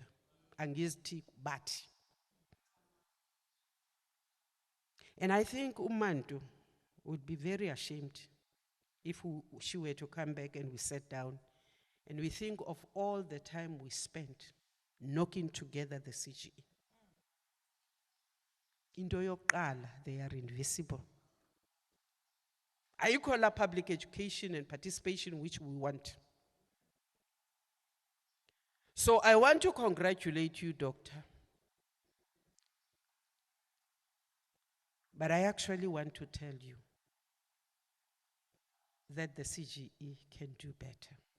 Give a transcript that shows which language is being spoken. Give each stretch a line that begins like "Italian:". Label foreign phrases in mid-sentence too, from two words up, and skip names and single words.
English: Angisti Bati. And I think Umantu would be very ashamed if she were to come back and we sat down and we think of all the time we spent knocking together the CGE.
Xhosa: Into yokuqala,
English: they are invisible.
Xhosa: Ayikho la
English: public education and participation which we want. So I want to congratulate you, Doctor. But I actually want to tell you that the CGE can do better.